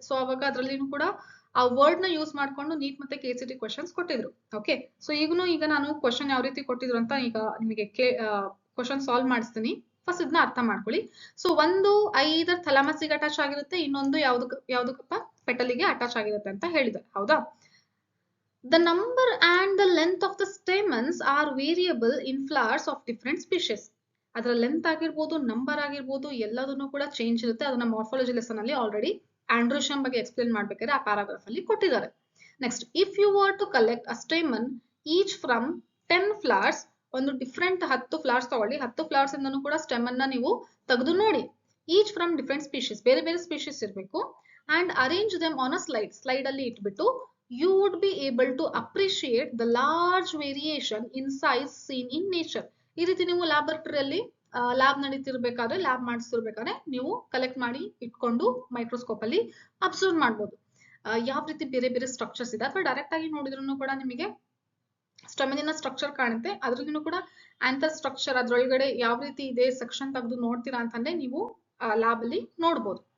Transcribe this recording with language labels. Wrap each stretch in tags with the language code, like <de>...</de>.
<kn>So ಅವಾಗ ಅದ್ರಲ್ಲಿನೂ ಕೂಡ ಆ ವರ್ಡ್ ನ ಯೂಸ್ ಮಾಡ್ಕೊಂಡು ನೀಟ್ ಮತ್ತೆ KCT ಕ್ವಶನ್ಸ್ ಕೊಟ್ಟಿದ್ರು. ಓಕೆ, ಸೊ ಈಗ ನಾನು ಕ್ವಶನ್ ಯಾವ ರೀತಿ ಕೊಟ್ಟಿದ್ರು ಅಂತ ಈಗ ನಿಮಗೆ ಕ್ವಶನ್ ಸಾಲ್ವ್ ಮಾಡಿಸ್ತೀನಿ. ಫಸ್ಟ್ ಇದನ್ನ ಅರ್ಥ ಮಾಡ್ಕೊಳ್ಳಿ. ಸೊ ಒಂದು ಐದರ್ ಥ್ಯಾಲಮಸ್ಸಿಗೆ ಅಟ್ಯಾಚ್ ಆಗಿರುತ್ತೆ, ಇನ್ನೊಂದು ಯಾವ್ದಕ್ಕಪ್ಪ ಪೆಟಲಿಗೆ ಅಟ್ಯಾಚ್ ಆಗಿರುತ್ತೆ ಅಂತ ಹೇಳಿದ್ದಾರೆ. ಹೌದಾ?</kn> <en>The number and the length of the stamens are variable in flowers of different species.</en> <kn>ಅದರ ಲೆಂತ್ ಆಗಿರ್ಬೋದು, ನಂಬರ್ ಆಗಿರ್ಬೋದು, ಎಲ್ಲದನ್ನು ಕೂಡ ಚೇಂಜ್ ಇರುತ್ತೆ. ಅದನ್ನ ಮಾರ್ಫಾಲಜಿ ಲೆಸನ್ ಅಲ್ಲಿ ಆಲ್ರೆಡಿ ಆಂಡ್ರೋಶಿಯಂ ಬಗ್ಗೆ ಎಕ್ಸ್ಪ್ಲೇನ್ ಮಾಡ್ಬೇಕಾದ್ರೆ ಆ ಪ್ಯಾರಾಗ್ರಾಫ್ ಅಲ್ಲಿ ಕೊಟ್ಟಿದ್ದಾರೆ. Next,</kn> <en>if you were to collect a stamen each from</en> <kn>10 flowers, ಒಂದು ಡಿಫ್ರೆಂಟ್ 10 ಫ್ಲವರ್ಸ್ ತಗೊಳ್ಳಿ, 10 ಫ್ಲವರ್ಸ್ ಇಂದನೂ ಕೂಡ ಸ್ಟೆಮ್ ಅನ್ನ ನೀವು ತೆಗೆದು ನೋಡಿ.</kn> <en>each from different species,</en> <kn>ಬೇರೆ ಬೇರೆ ಸ್ಪೀಶೀಸ್ ಇರಬೇಕು.</kn> <en>and arrange them on a slide,</en> <kn>slide ಅಲ್ಲಿ ಇಟ್ಬಿಟ್ಟು</kn> <en>you would be able to appreciate the large variation in size seen in nature.</en> <kn>ಈ ರೀತಿ ನೀವು ಲ್ಯಾಬೊರೇಟರಿಯಲ್ಲಿ ಲ್ಯಾಬ್ ನಡೀತಿರ್ಬೇಕಾದ್ರೆ, ಲ್ಯಾಬ್ ಮಾಡಿಸ್ತಿರ್ಬೇಕಾದ್ರೆ ನೀವು ಕಲೆಕ್ಟ್ ಮಾಡಿ ಇಟ್ಕೊಂಡು ಮೈಕ್ರೋಸ್ಕೋಪ್ ಅಲ್ಲಿ ಅಬ್ಸರ್ವ್ ಮಾಡ್ಬೋದು ಯಾವ ರೀತಿ ಬೇರೆ ಬೇರೆ ಸ್ಟ್ರಕ್ಚರ್ಸ್ ಇದೆ. ಅಥವಾ ಡೈರೆಕ್ಟ್ ಆಗಿ ನೋಡಿದ್ರು ಕೂಡ ನಿಮಗೆ ಸ್ಟೆಮಿನ ಸ್ಟ್ರಕ್ಚರ್ ಕಾಣುತ್ತೆ, ಅದ್ರಲ್ಲೂ ಕೂಡ ಆಂಥರ್ ಸ್ಟ್ರಕ್ಚರ್ ಅದ್ರೊಳಗಡೆ ಯಾವ ರೀತಿ ಇದೆ ಸೆಕ್ಷನ್ ತೆಗೆದು ನೋಡ್ತೀರಾ ಅಂತಂದ್ರೆ ನೀವು ಲ್ಯಾಬ್ ಅಲ್ಲಿ ನೋಡ್ಬೋದು.</kn>